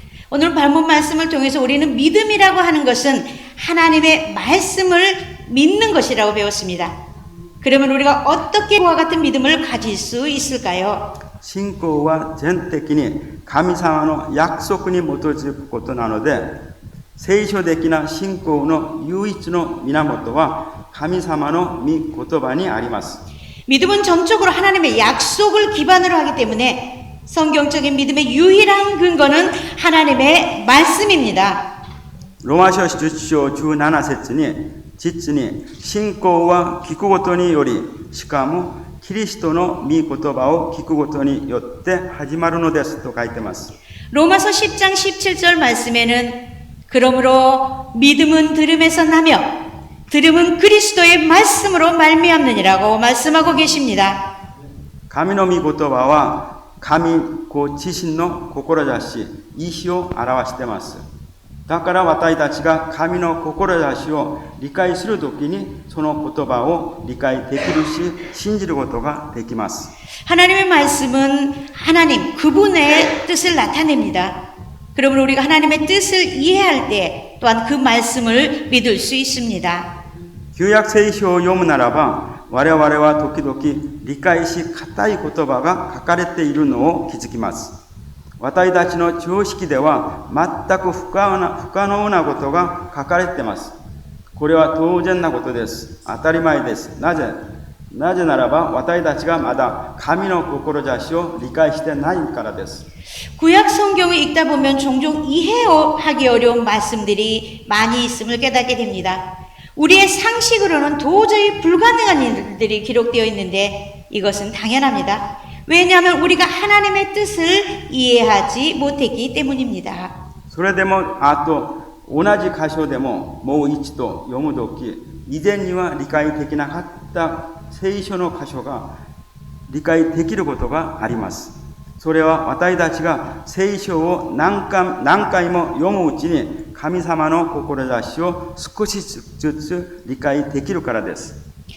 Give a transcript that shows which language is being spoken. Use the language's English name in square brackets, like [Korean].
[Korean] 오늘 본문 말씀을 통해서 우리는 믿음이라고 하는 것은 하나님의 말씀을 믿는 것이라고 배웠습니다. 그러면 우리가 어떻게 그와 같은 믿음을 가질 수 있을까요? [Japanese] 信仰は全的に神様の約束に基づくことなので、聖書的な信仰の唯一の源は神様の御言葉にあります。 [Korean] 믿음은 전적으로 하나님의 약속을 기반으로 하기 때문에 성경적인 믿음의 유일한 근거는 하나님의 말씀입니다. [Japanese] 로마서 10章17節に実に信仰は聞くことにより、しかもキリストの御言葉を聞くことによって始まるのですと書いてます。 [Korean] 로마서 10장 17절 말씀에는 그러므로 믿음은 들음에서 나며 들음은 그리스도의 말씀으로 말미암느니라고 말씀하고 계십니다. [Japanese] 神の御言葉は神ご自身の志、意志を表しています。だから私たちが神の志を理解するときにその言葉を理解できるし信じることができます。 [Korean] 하나님의 말씀은 하나님 그분의 뜻을 나타냅니다. 그러므로 우리가 하나님의 뜻을 이해할 때 또한 그 말씀을 믿을 수 있습니다. [Japanese] 旧約聖書を読むならば、我々は時々理解し難い言葉が書かれているのを気づきます。私たちの常識では全く不可能なことが書かれています。これは当然なことです。当たり前です。なぜならば私たちがまだ神の志を理解してないからです。 [Korean] 구약 성경을 읽다 보면 종종 이해하기 어려운 말씀들이 많이 있음을 깨닫게 됩니다. 우리의 상식으로는 도저히 불가능한 일들이 기록되어 있는데 이것은 당연합니다. 왜냐하면 우리가 하나님의 뜻을 이해하지 못했기 때문입니다. [Japanese] それでもあと同じ箇所でももう一度読むとき、以前には理解できなかった聖書の箇所が理解できることがあります。それは私たちが聖書を何回も読むうちに神様の志を少しずつ理解できるからです。